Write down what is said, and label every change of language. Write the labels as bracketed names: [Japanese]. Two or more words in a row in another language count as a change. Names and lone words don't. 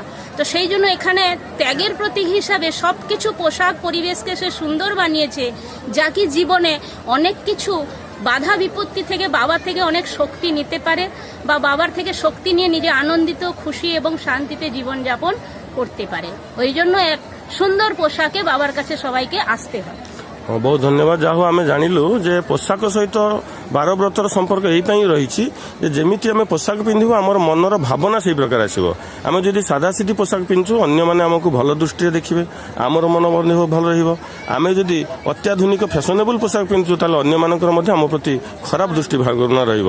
[Bangla] তো সেই জন্য এখানে ত্যাগের প্রতীক হিসাবে সবকিছু পোশাক পরিবেশকে সে সুন্দর বানিয়েছে, যা কি জীবনে অনেক কিছু বাধা বিপত্তি থেকে বাবার থেকে অনেক শক্তি নিতে পারে, বা বাবার থেকে শক্তি নিয়ে নিজে আনন্দিত, খুশি এবং শান্তিতে জীবনযাপন করতে পারে। ওই জন্য এক সুন্দর পোশাকে বাবার কাছে সবাইকে আসতে হয়। [Odia] ବହୁତ ଧନ୍ୟବାଦ। ଯାହା ହଉ ଆମେ ଜାଣିଲୁ ଯେ ପୋଷାକ ସହିତ ବାରବ୍ରତର ସମ୍ପର୍କ ଏଇପାଇଁ ରହିଛି ଯେ ଯେମିତି ଆମେ ପୋଷାକ ପିନ୍ଧିବୁ ଆମର ମନର ଭାବନା ସେଇ ପ୍ରକାର ଆସିବ। ଆମେ ଯଦି ସାଦାସିଧି ପୋଷାକ ପିନ୍ଧୁଛୁ ଅନ୍ୟମାନେ ଆମକୁ ଭଲ ଦୃଷ୍ଟିରେ ଦେଖିବେ, ଆମର ମନ ମଧ୍ୟ ଭଲ ରହିବ। ଆମେ ଯଦି ଅତ୍ୟାଧୁନିକ ଫ୍ୟାସନେବୁଲ୍ ପୋଷାକ ପିନ୍ଧୁଛୁ ତାହେଲେ ଅନ୍ୟମାନଙ୍କର ମଧ୍ୟ ଆମ ପ୍ରତି ଖରାପ ଦୃଷ୍ଟି ଭାବନା ରହିବ।